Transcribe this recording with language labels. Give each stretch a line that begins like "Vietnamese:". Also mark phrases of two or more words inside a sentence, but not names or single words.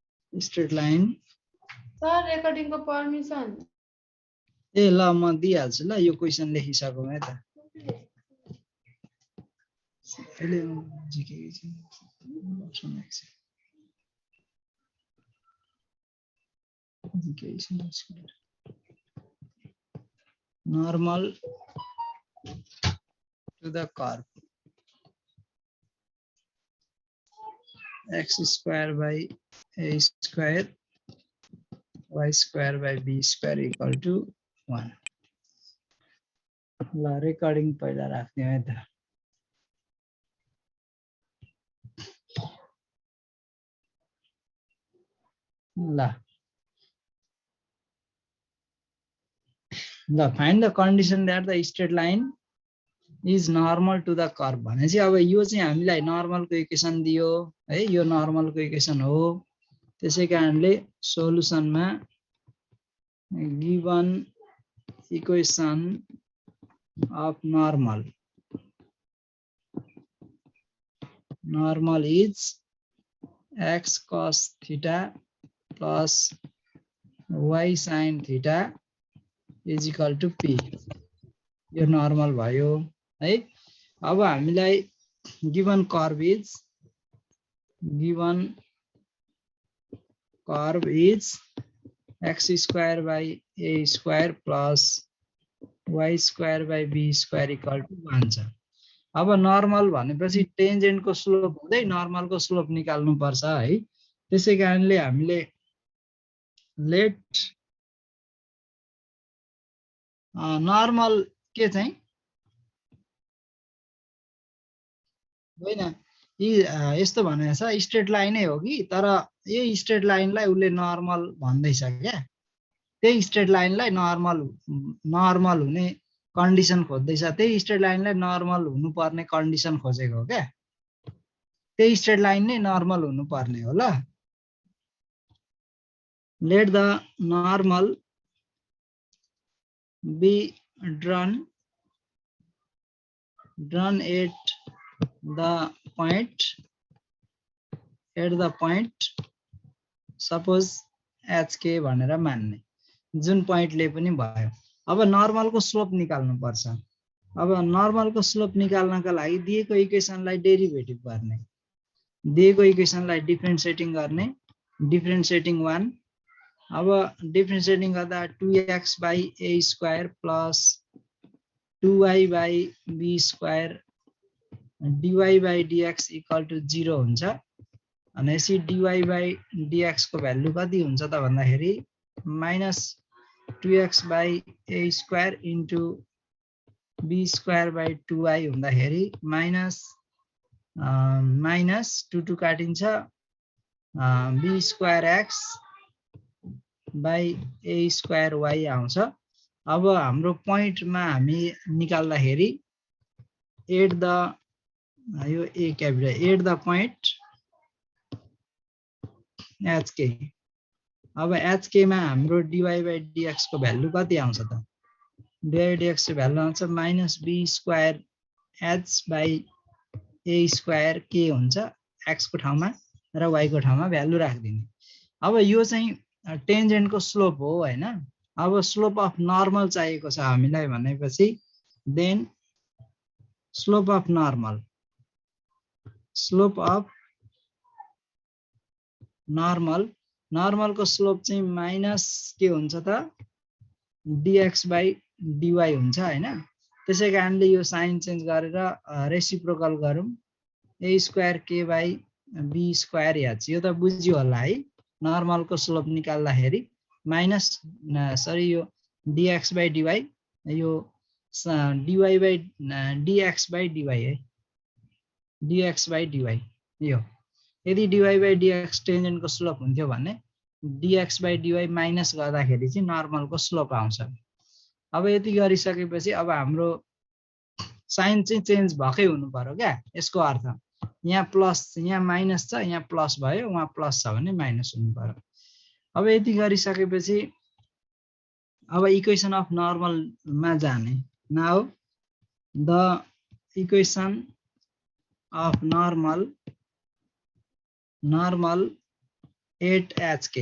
English: straight line
Nepali: सर रेकर्डिङको परमिसन ए ल म दिइहाल्छु ल यो क्वेशन लेखिसकौँ है त अहिले जिके
English: normal to the curve x square by a square y square by b square equal to 1
Nepali: ल रेकर्डिङ पहिला राख्ने है त ल
English: find the condition that the straight line is normal to the curve
Nepali: भनेपछि अब यो चाहिँ हामीलाई नर्मल को इक्वेसन दियो है यो नर्मल को इक्वेसन हो त्यसैकारणले सोलुसनमा
English: given equation of normal is x cos theta plus y sin theta is equal to p
Nepali: यो नर्मल भयो है अब हामीलाई गिवन कर्व
English: is x square by a square plus y square by b square equal to 1
Nepali: छ अब नर्मल भनेपछि टेन्जेन्ट को स्लोप हुँदै नर्मल को स्लोप निकाल्नु पर्छ है त्यसैकारणले हामीले लेट नर्मल के चाहिँ होइन यस्तो भनेको छ स्ट्रेट लाइनै हो कि तर यो स्ट्रेट लाइनलाई उले नर्मल भन्दैछ क्या त्यही स्ट्रेट लाइनलाई नर्मल हुने कन्डिसन खोज्दैछ त्यही स्ट्रेट लाइनलाई नर्मल हुनुपर्ने कन्डिसन खोजेको हो क्या त्यही स्ट्रेट लाइन नै नर्मल हुनुपर्ने हो ल
English: let the normal be drawn at the point suppose hk
Nepali: भनेर मान्ने जुन पोइन्टले पनि भयो अब नर्मल को स्लोप निकाल्नु पर्छ अब नर्मल को स्लोप निकाल्नका लागि दिएको इक्वेसनलाई डेरिभेटिभ गर्ने दिएको इक्वेसनलाई डिफरेन्शिएटिङ गर्ने
English: डिफरेन्शिएटिङ 1
Nepali: अब डिफरेन्शिएटिङ गर्दा
English: 2x by a square plus 2y by b square dy by dx equal to 0
Nepali: हुन्छ भनेपछि
English: dy by dx
Nepali: को भ्यालु कति हुन्छ त भन्दाखेरि
English: minus 2x by a square into b square by 2y हुँदाखेरि minus
Nepali: 2 काटिन्छ
English: b square x by a square y
Nepali: आउँछ अब हाम्रो पोइन्टमा हामी निकाल्दाखेरि
English: at the
Nepali: यो a क्यापिटल
English: at the point
Nepali: hk अब hk मा हाम्रो
English: dy by dx
Nepali: को भ्यालु कति आउँछ त
English: dy by dx
Nepali: को भ्यालु आउँछ
English: minus b square h by a square k
Nepali: हुन्छ x को ठाउँमा र y को ठाउँमा भ्यालु राख्दिने अब यो चाहिँ टेन्जेन्ट को स्लोप हो हैन अब
English: slope of normal
Nepali: चाहिएको छ हामीलाई भनेपछि
English: then slope of
Nepali: नर्मल को स्लोप चाहिँ माइनस के हुन्छ त
English: dx by dy
Nepali: हुन्छ हैन त्यसैकारणले यो साइन चेन्ज गरेर रेसिप्रोकल गरौँ
English: a square k by b square h
Nepali: यो त बुझ्यो होला है नर्मल को स्लोप निकाल्दाखेरि माइनस सरी यो
English: dx by dy
Nepali: यो
English: dy by dx by dy
Nepali: है
English: dx by
Nepali: dy यो यदि
English: dy by dx
Nepali: टेन्जेन्ट को स्लोप हुन्थ्यो भने
English: dx by dy
Nepali: माइनस गर्दाखेरि चाहिँ नर्मल को स्लोप आउँछ अब यति गरिसकेपछि अब हाम्रो साइन चाहिँ चेन्ज भकै हुनु पर्यो क्या यसको अर्थ यहाँ प्लस यहाँ माइनस छ यहाँ प्लस भयो वहाँ प्लस छ भने माइनस हुनु पर्यो अब यति गरिसकेपछि अब
English: equation of normal
Nepali: मा जाने
English: now the equation of normal at hk.